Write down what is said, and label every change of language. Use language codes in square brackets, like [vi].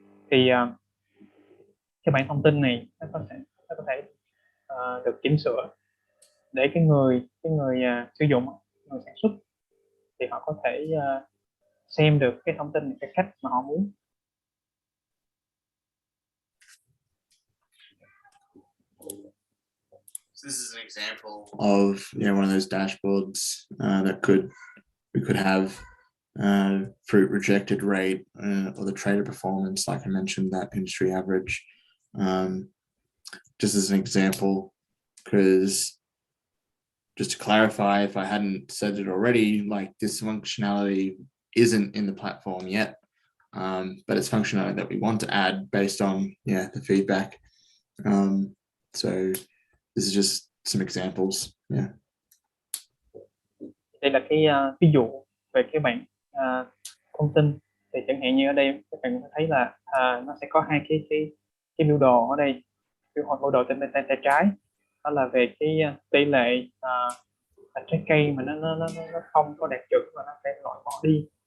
[vi] Thì cái bảng thông tin này nó có thể được chỉnh sửa để cái người sử dụng, người sản xuất thì họ có thể xem được cái thông tin cái cách mà họ muốn. [en] So this is an example of one of those dashboards that we could have fruit rejected rate or the trader performance, like I mentioned, that industry average. Just as an example, because just to clarify, if I hadn't said it already, like this functionality isn't in the platform yet, but it's functionality that we want to add based on the feedback. So this is just some examples. [vi] Đây là cái ví dụ về cái bảng thông tin. Thì chẳng hạn như ở đây các bạn thấy là nó sẽ có hai cái biểu đồ ở đây. Biểu đồ trên tay trái đó là về cái tỷ lệ trái cây mà nó không có đạt chuẩn và nó sẽ loại bỏ đi.